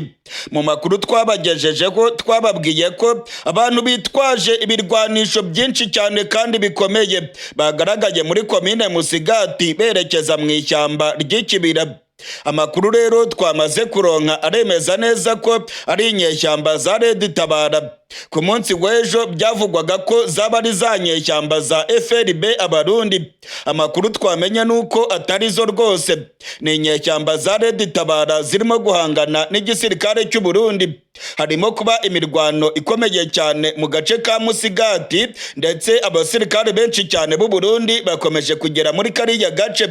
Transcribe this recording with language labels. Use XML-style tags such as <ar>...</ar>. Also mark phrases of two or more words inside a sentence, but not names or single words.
<rw>Mu makuru twabagejejeho twababwiye ko abantu bitwaje ibirwanisho byinshi cyane kandi bikomeye bagaragaye muri komine Musigati berekeza mu ishyamba ry'ikibira. Amakuru rero twamaze kuronka aremeza neza ko ari inyeshyamba za Red Tabara. Ku munsi w'ejo byavugwaga ko zaba ari za nyeshyamba za FRB abarundi. Amakuru twamenye nuko atari zo rwose, ni inyeshyamba za Red Tabara zirimo guhangana n'igisirikare cy'u Burundi. Harimo kuba imirwano ikomeye cyane mu gace ka Musigati, ndetse abasirikare benshi cyane b'u Burundi bakomeje kugera muri kariya gace.</rw>